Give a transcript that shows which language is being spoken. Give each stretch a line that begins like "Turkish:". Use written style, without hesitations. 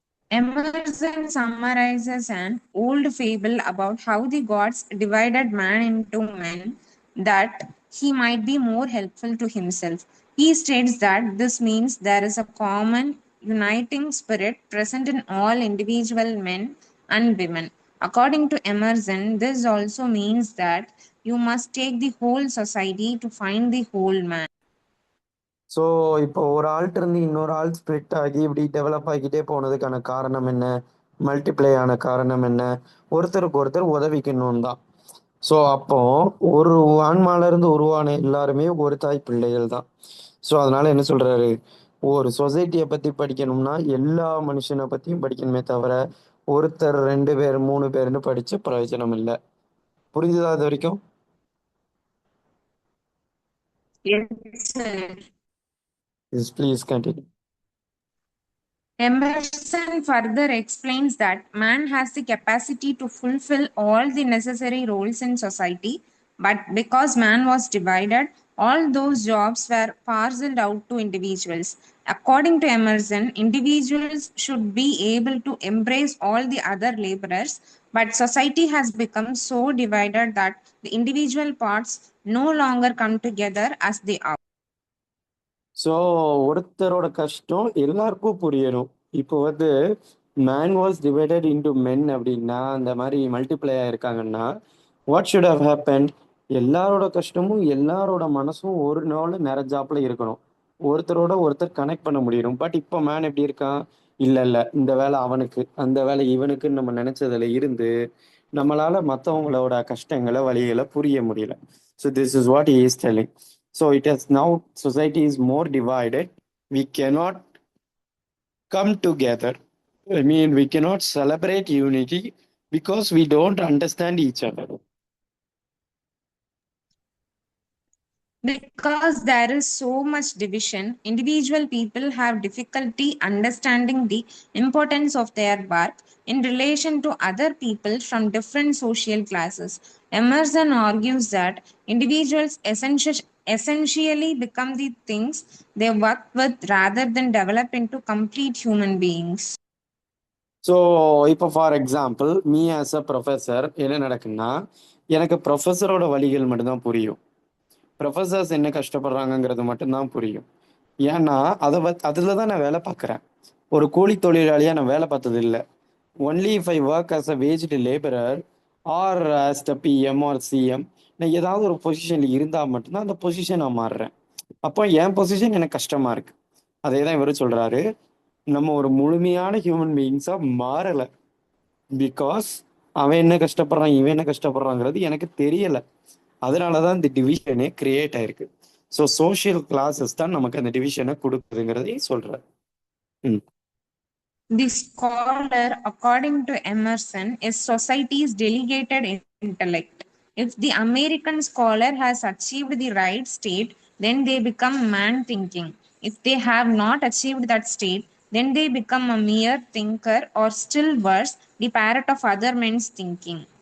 English: Emerson summarizes an old fable about how the gods divided man into men that he might be more helpful to himself. He states that this means there is a common uniting spirit present in all individual men and women. According to Emerson, this also means that you must take the whole society to find the whole man.
Tamil: So இப்போ ஒரு ஆள்கிட்ட இருந்து இன்னொரு ஆள் split ஆகி இப்படி develop ஆகிக்கிட்டே போனதுக்கான காரணம் என்ன, மல்டிப்ளை ஆன காரணம் என்ன, ஒருத்தருக்கு ஒருத்தர் உதவிக்கணும் தான். ஸோ அப்போ ஒரு ஆன்மாலேருந்து உருவான எல்லாருமே ஒரு தாய் பிள்ளைகள் தான். ஸோ அதனால என்ன சொல்றாரு, ஒரு சொசைட்டியை பற்றி படிக்கணும்னா எல்லா மனுஷனை பற்றியும் படிக்கணுமே தவிர ஒருத்தர் 2 பேர் 3 பேர்னு படித்து பிரயோஜனம் இல்லை. புரிஞ்சுதா அது வரைக்கும்?
English: Yes, sir.
Tamil: Please continue.
English: Emerson further explains that man has the capacity to fulfill all the necessary roles in society, but because man was divided, all those jobs were parceled out to individuals. According to Emerson, individuals should be able to embrace all the other laborers, but society has become so divided that the individual parts no longer come together as they are.
Tamil: So ஒருத்தரோட கஷ்டம் எல்லாருக்கும் புரியணும். இப்போ வந்து
English: man was divided into men
Tamil: அப்படின்னா அந்த மாதிரி multiply ஆயிருக்காங்கன்னா
English: What should have happen?
Tamil: எல்லாரோட கஷ்டமும் எல்லாரோட மனசும் ஒரு நாள் நிறைஞ்சாப்புல இருக்கணும். ஒருத்தரோட ஒருத்தர் கனெக்ட் பண்ண முடியணும். பட் இப்போ மேன் எப்படி இருக்கான்? இல்ல இல்ல, இந்த வேலை அவனுக்கு, அந்த வேலை இவனுக்குன்னு நம்ம நினைச்சதுல இருந்து நம்மளால மற்றவங்களோட கஷ்டங்களை வழிகளை புரிய முடியல.
English: So this is what he is telling. So it has now society is more divided. We cannot come together. I mean, we cannot celebrate unity because we don't understand each other. Because there is so much division, individual people have difficulty understanding the importance of their work in relation to other people from different social classes. Emerson argues that individuals essentially become the things they work with rather than develop into complete human beings.
Tamil: So இப்போ
English: for example me as a professor
Tamil: என்ன நடக்குன்னா, எனக்கு ப்ரொஃபஸரோட வழிகள் மட்டும்தான் புரியும். Professors என்ன கஷ்டப்படுறாங்கங்கிறது மட்டும்தான் புரியும். ஏன்னா அதில் தான் நான் வேலை பார்க்குறேன். ஒரு கூலி தொழிலாளியாக நான் வேலை பார்த்தது இல்லை.
English: only if I work as a waged labourer or as the PM or CM,
Tamil: நான் ஏதாவது ஒரு பொசிஷனில் இருந்தால் மட்டும்தான் அந்த பொசிஷன் நான் மாறுறேன். அப்போ என் பொசிஷன் எனக்கு கஷ்டமாக இருக்கு. அதே தான் இவர் சொல்கிறாரு, நம்ம ஒரு முழுமையான ஹியூமன் பீயிங்ஸாக மாறலை. பிகாஸ் அவன் என்ன கஷ்டப்படுறான், இவன் என்ன கஷ்டப்படுறாங்கிறது எனக்கு தெரியலை. அதனால தான் இந்த டிவிஷனே கிரியேட் ஆயிருக்கு. ஸோ சோஷியல் கிளாஸஸ் தான் நமக்கு அந்த டிவிஷனை கொடுக்குதுங்கிறதையும் சொல்கிறார்.
English: The scholar, according to Emerson, is society's delegated intellect. If the American scholar has achieved the right state, then they become man thinking. If they have not achieved that state, then they become a mere thinker, or still worse, the parrot of other men's thinking.